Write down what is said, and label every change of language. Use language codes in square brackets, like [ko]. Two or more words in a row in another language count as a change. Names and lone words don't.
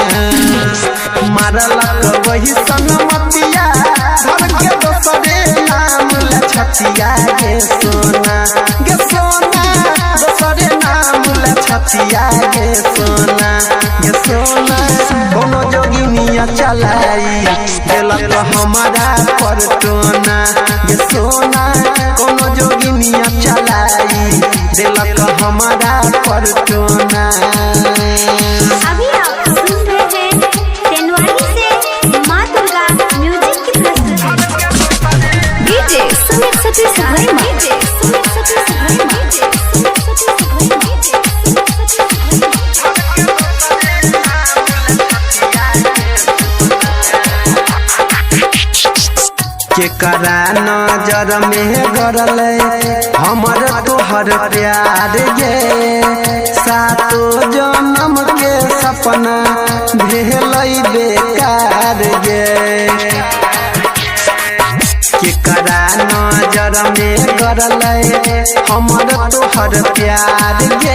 [anp] मारलक वही सनमतिया धर के दोसरे नाम ला छतिया गे सोना। गे सोना दोसरे नाम ला छतिया गे सोना। गे सोना कोनो जोगिनिया चलाई दिलक हमारा पर टोना। गे सोना कोनो जोगिनिया चलाई दिलक हमारा पर टोना। [hi] अभी आप सुन रहे हैं तेनवाली से माँ दुर्गा म्यूजिक की प्रस्तुति। डीजे सुमित सतीश वर्मा। [anp] केकरा नजर में गरल हमर तोहर प्यार गे। सातो जन्म के सपना भेल बेकार गे। केकरा नजर में गरल हमर तोहर प्यार गे।